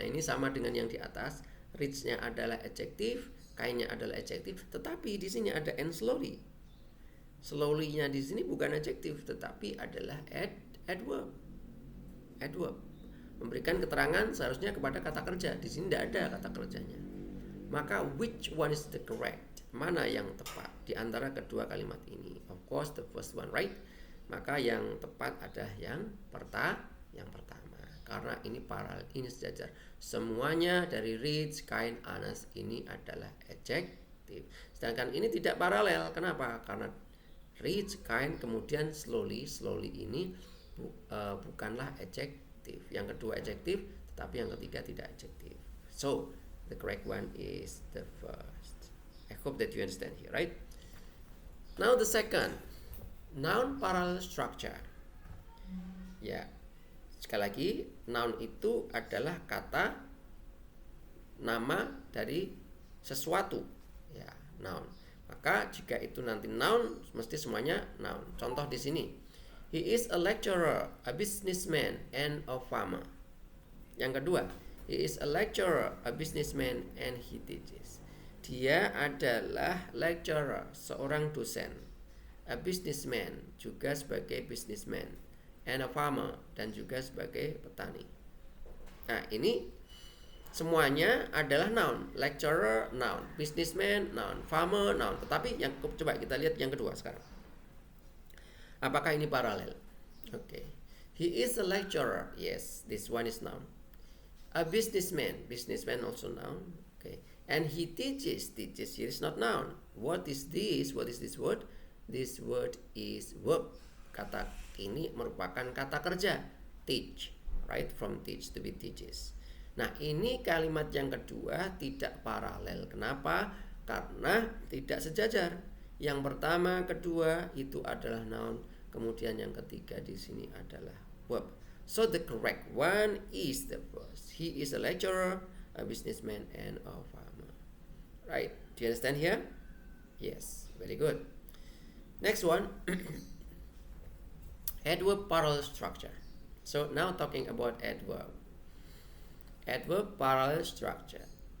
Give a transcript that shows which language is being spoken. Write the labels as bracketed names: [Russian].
[Indonesian] Nah, ini sama dengan yang di atas. Rich-nya adalah adjektif, kind-nya adalah adjektif, tetapi di sini ada [English] and slowly. [Indonesian] Slowly-nya di sini bukan adjektif, tetapi adalah adverb. Adverb memberikan keterangan seharusnya kepada kata kerja. Di sini tidak ada kata kerjanya. Maka [English] which one is the correct? [Indonesian] Mana yang tepat di antara kedua kalimat ini? [English] Of course the first one, right? [Indonesian] Maka yang tepat adalah yang pertama. Karena ini paralel, ini sejajar. Semuanya dari rich, kind, honest ini adalah adjektif. Sedangkan ini tidak paralel. Kenapa? Karena rich, kind, kemudian slowly ini bukanlah adjektif. Yang kedua adjektif, tetapi yang ketiga tidak adjektif. [English] So the correct one is the first. I hope that you understand here, right? Now the second, noun parallel structure. [Indonesian] Ya, sekali lagi, noun itu adalah kata nama dari sesuatu. Ya, noun. Maka jika itu nanti noun, mesti semuanya noun. Contoh di sini, [English] he is a lecturer, a businessman, and a farmer. [Indonesian] Yang kedua, [English] he is a lecturer, a businessman, and he teaches. [Indonesian] Dia adalah lecturer, seorang dosen, [English] a businessman, [Indonesian] juga sebagai businessman, [English] and a farmer, [Indonesian] dan juga sebagai petani. Nah, ini semuanya adalah noun. [English] Lecturer, noun. Businessman, noun. Farmer, noun. [Indonesian] Tetapi yang coba kita lihat yang kedua sekarang. Apakah ini paralel? [English] Okay. He is a lecturer. Yes, this one is noun. A businessman. Businessman also noun. Okay. And he teaches. Teaches here is not noun. What is this? What is this word? This word is verb. [Indonesian] Kata ini merupakan kata kerja. [English] Teach. Right? From teach to be teaches. [Indonesian] Nah, ini kalimat yang kedua tidak paralel. Kenapa? Karena tidak sejajar. Yang pertama, kedua itu adalah noun, kemudian yang ketiga di sini adalah verb. [English] So the correct one is the first. He is a lecturer, a businessman, and a farmer. Right? Do you understand here? Yes, very good. Next one, adverb parallel structure. So now talking about adverb. Adverb parallel structure.